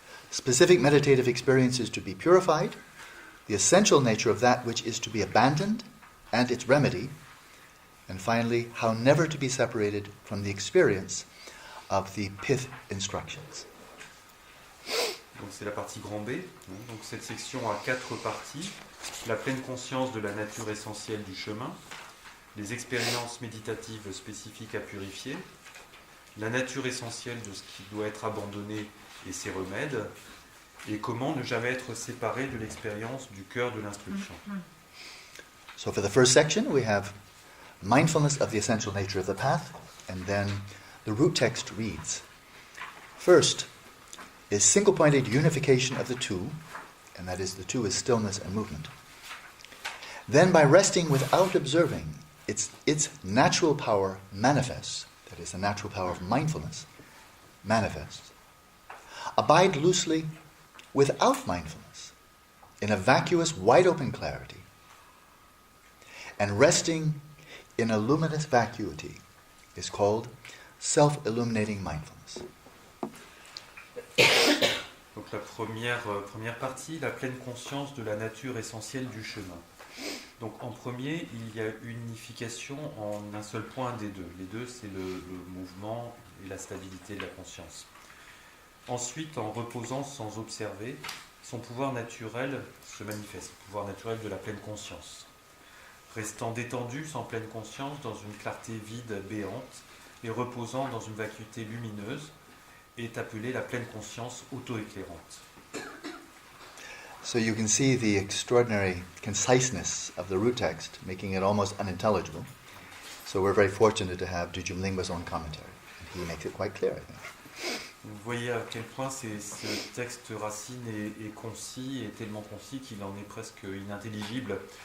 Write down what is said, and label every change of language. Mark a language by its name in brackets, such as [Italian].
[English] specific meditative experiences to be purified, the essential nature of that which is to be abandoned and its remedy, and finally, how never to be separated from the experience of the pith instructions. [French] Donc c'est la partie grand B. Donc cette section a 4 parties. La pleine conscience de la nature essentielle du chemin, les expériences méditatives spécifiques à purifier, la nature essentielle de ce qui doit être abandonné et ses remèdes, et comment ne jamais être séparé de l'expérience du cœur de l'instruction. [English] So for the first section, we have mindfulness of the essential nature of the path, and then the root text reads, first is single-pointed unification of the two, and that is the two is stillness and movement. Then by resting without observing, its natural power manifests, that is the natural power of mindfulness, manifests. Abide loosely without mindfulness, in a vacuous, wide-open clarity, and resting in a luminous vacuity is called self-illuminating mindfulness. [French] Donc la première partie, la pleine conscience de la nature essentielle du chemin. Donc en premier, il y a une unification en un seul point des deux. Les deux, c'est le mouvement et la stabilité de la conscience. Ensuite, en reposant sans observer, son pouvoir naturel se manifeste, le pouvoir naturel de la pleine conscience. Restant détendu sans pleine conscience dans une clarté vide béante et reposant dans une vacuité lumineuse est appelée la pleine conscience auto-éclairante. [English] So you can see the extraordinary conciseness of the root text, making it almost unintelligible. So we're very fortunate to have Dujum Lingpa's own commentary. And he makes it quite clear, I think. [French] Vous voyez à quel point ce texte racine est concis, et tellement concis qu'il en est presque inintelligible.